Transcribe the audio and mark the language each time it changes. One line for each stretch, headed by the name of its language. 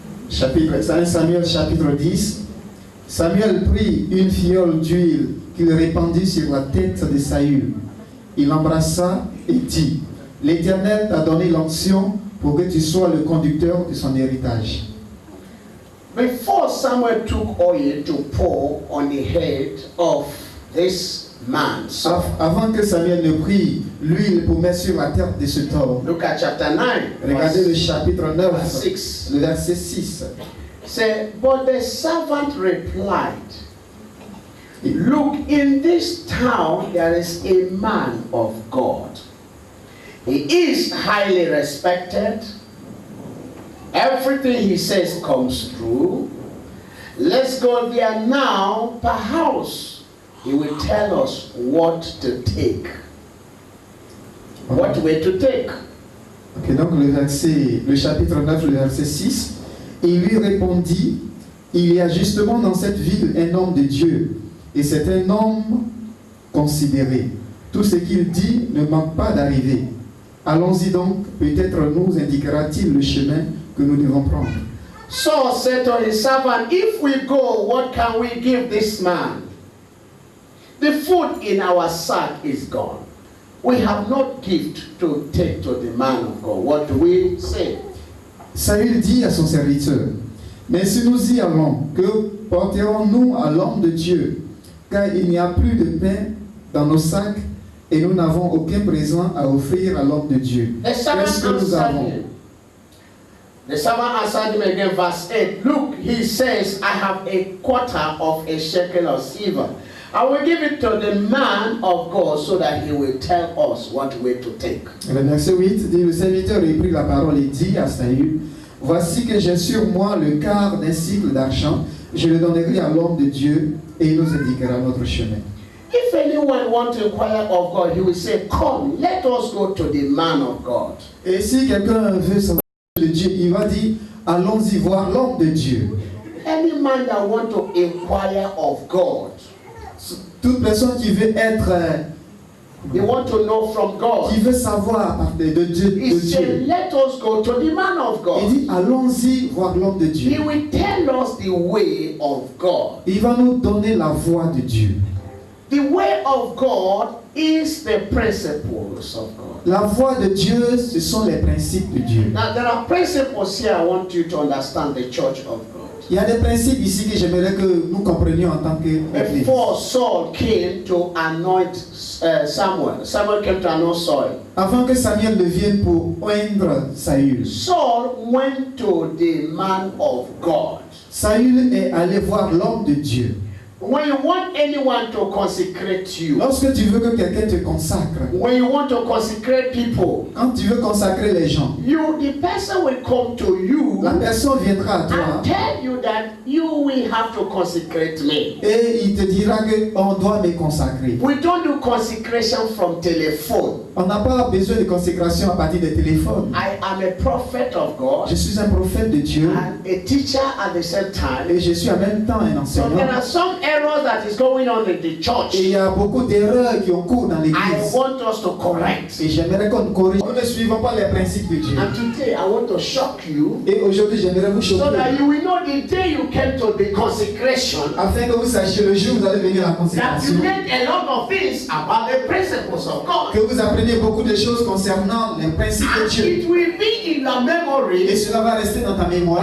French: Chapitre 1 Samuel chapitre 10. Samuel prit une fiole d'huile qu'il répandit sur la tête de Saül. Il l'embrassa et dit, l'Éternel t'a donné l'onction pour que tu sois le conducteur de son héritage.
English: Before Samuel took oil to pour on the head of this man, Saul.
French: Avant que Samuel ne prit l'huile pour mettre sur la tête de cet homme,
English: Look at chapter 9.
French: regardez le chapitre 9,
English: verse 6.
French: le verset 6.
English: Say, but the servant replied, Look, in this town there is a man of God. He is highly respected. Everything he says comes true. Let's go there now. Perhaps he will tell us what to take. What way to take.
French: Ok, donc le chapitre 9, le verset 6. Il lui répondit, il y a justement dans cette ville un homme de Dieu, et c'est un homme considéré. Tout ce qu'il dit ne manque pas d'arriver. Allons-y donc, peut-être nous indiquera-t-il le chemin que nous devons prendre.
English: Saul said to his servant, if we go, what can we give this man? The food in our sack is gone. We have no gift to take to the man of God. What do we say?
French: Saül dit à son serviteur, mais si nous y allons, que porterons-nous à l'homme de Dieu? Car il n'y a plus de pain dans nos sacs et nous n'avons aucun présent à offrir à l'homme de Dieu. Qu'est-ce que nous avons?
English: The servant answered him again, verse 8. Look, he says, I have a quarter of a shekel of silver. I will give it to the man of God so that he will tell us what way to take.
French: Le verset 8 dit, le serviteur reprit la parole et dit à Saül, voici que j'ai sur moi le quart d'un cycle d'argent, je le donnerai à l'homme de Dieu et il nous indiquera notre chemin.
English: If anyone wants to inquire of God, he will say, come, let us go to the man of God.
French: Et si quelqu'un veut savoir de Dieu, il va dire, allons-y voir l'homme de Dieu.
English: Any man that wants to inquire of God,
French: toute personne qui veut être,
English: they want to know from God.
French: qui veut savoir à partir de Dieu,
English: He said, let us go to the man of God.
French: il dit, allons-y voir l'homme de Dieu.
English: He will tell us the way of God.
French: Il va nous donner la voie de Dieu.
English: The way of God is the principles of God.
French: La voie de Dieu, ce sont les principes de Dieu.
English: Now there are principles here I want you to understand the church of God.
French: Il y a des principes ici que j'aimerais que nous comprenions en tant qu'Église.
English: Before Saul came to anoint Samuel, Samuel came to anoint Saul.
French: Avant que Samuel ne vienne pour oindre Saül,
English: Saul went to the man of God.
French: Saül est allé voir l'homme de Dieu.
English: When you want anyone to consecrate you,
French: Lorsque tu veux que quelqu'un te consacre,
English: when you want to consecrate people,
French: quand tu veux consacrer les gens,
English: the person will come to you
French: la personne viendra à toi
English: and tell you that you will have to consecrate me.
French: et il te dira qu'on doit me consacrer.
English: We don't do consecration from telephone.
French: On n'a pas besoin de consécration à partir des téléphones.
English: I am a prophet of God
French: Je suis un prophète de Dieu
English: and a teacher at the same time.
French: et je suis en même temps un
English: So there
French: enseignant.
English: are some errors that is going on in the
French: Et il
English: church.
French: y a beaucoup d'erreurs qui ont cours dans
English: I
French: l'église.
English: want us to correct.
French: Et j'aimerais qu'on corrige. Nous ne suivons pas les principes de Dieu.
English: And today I want to shock you
French: Et aujourd'hui, j'aimerais vous
English: so that
French: choquer.
English: you will know the day you came to the consecration
French: Afin que vous sachiez le jour où vous allez venir à la
English: that you
French: consécration.
English: learn a lot of things about the principles of God.
French: Que vous appreniez beaucoup de choses concernant les principes de
English: And
French: Dieu.
English: it will be in your
French: Et
English: memory
French: cela va rester dans ta mémoire.